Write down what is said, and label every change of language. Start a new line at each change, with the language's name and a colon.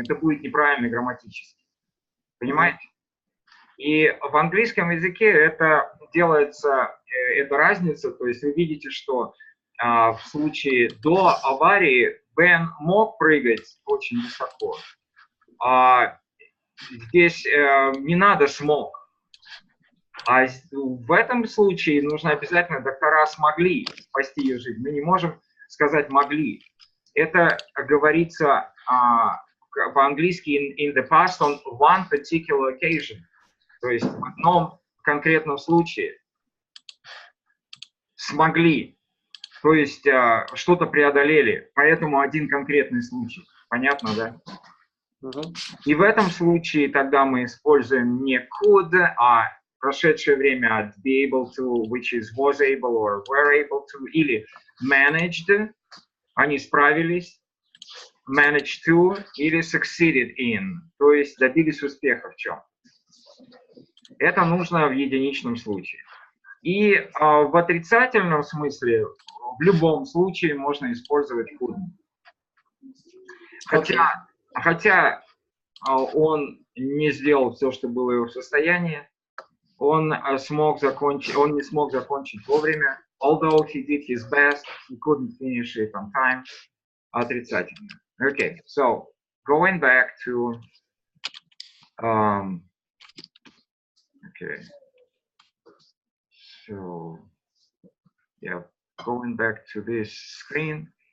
Russian: Это будет неправильно грамматически. Понимаете? И в английском языке это делается, эта разница, то есть вы видите, что в случае до аварии Бен мог прыгать очень высоко, здесь не надо смог. А в этом случае нужно обязательно доктора смогли спасти ее жизнь. Мы не можем сказать могли. Это говорится по-английски
English: in the past on one particular occasion.
Russian: То есть в одном конкретном случае смогли. То есть что-то преодолели. Поэтому один конкретный случай. Понятно, да? И в этом случае тогда мы используем не could, а прошедшее время
English: be able to, which is was able or were able to,
Russian: или managed, они справились, managed to, или succeeded in, то есть добились успеха в чем. Это нужно в единичном случае. И в отрицательном смысле в любом случае можно использовать could. Хотя он не сделал все, что было в его состоянии, он не смог закончить вовремя.
English: Although he did his best, he couldn't finish it on time.
Russian: Отрицательно.
English: Okay, so going back to okay. So yeah, going back to this screen.